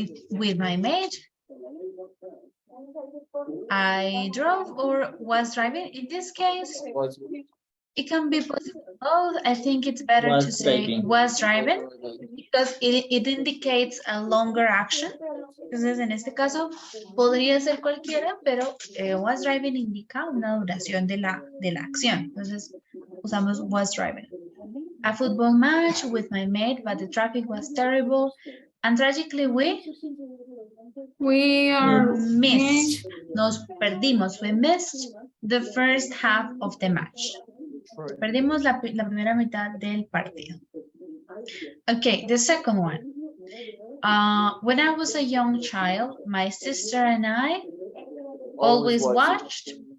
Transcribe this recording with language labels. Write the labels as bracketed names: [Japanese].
[English] With my mate. I drove or was driving. In this case, it can be both. I think it's better to say was driving because it indicates a longer action. [Spanish] Entonces, en este caso, podría ser cualquiera, pero [English] was driving [Spanish] indica una duración de la acción. Entonces, usamos [English] was driving. A football match with my mate, but the traffic was terrible. And tragically, we missed. [Spanish] Nos perdimos. [English] We missed the first half of the match. [Spanish] Perdimos la primera mitad del partido. [English] Okay, the second one. When I was a young child, my sister and I always watched.